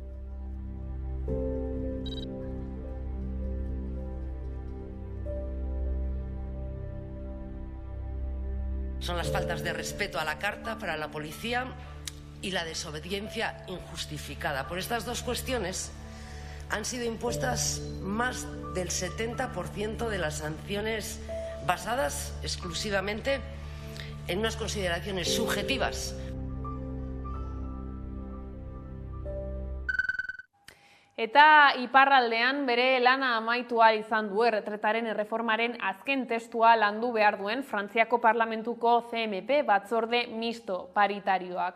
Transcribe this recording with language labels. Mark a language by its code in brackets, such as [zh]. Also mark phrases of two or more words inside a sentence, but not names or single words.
[es] Son las faltas de respeto a la Carta para la policía y la desobediencia injustificada. Por estas dos cuestiones han sido impuestas más del 70% de las sanciones basadas exclusivamente en unas consideraciones subjetivas. [eu] Eta iparraldean bere lana amaitu ahal izan du erretretaren erreformaren azken testua landu behar duen Frantziako Parlamentuko CMP batzorde misto paritarioak.